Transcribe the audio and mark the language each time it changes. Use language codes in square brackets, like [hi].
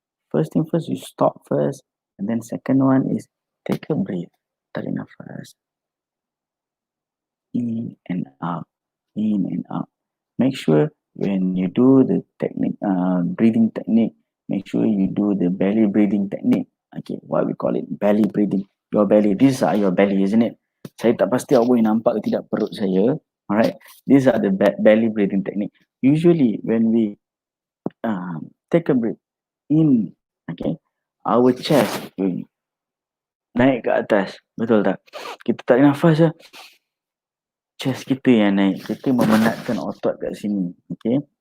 [en] First thing first, you stop first, and then second one is take a breath. [ms] Tarik nafas. [en] In and out. In and out. Make sure when you do the technique, breathing technique, make sure you do the belly breathing technique. Okay, what we call it, belly breathing. Your belly, these are your belly, isn't it? [ms] Saya tak pasti awak boleh nampak ke tidak perut saya. [en] Alright, these are the belly breathing technique. Usually when we take a breath in, okay, our chest will [ms] naik ke atas, betul tak? Kita tarik nafas je, chest kita yang naik, kita memenatkan otot kat sini, okay?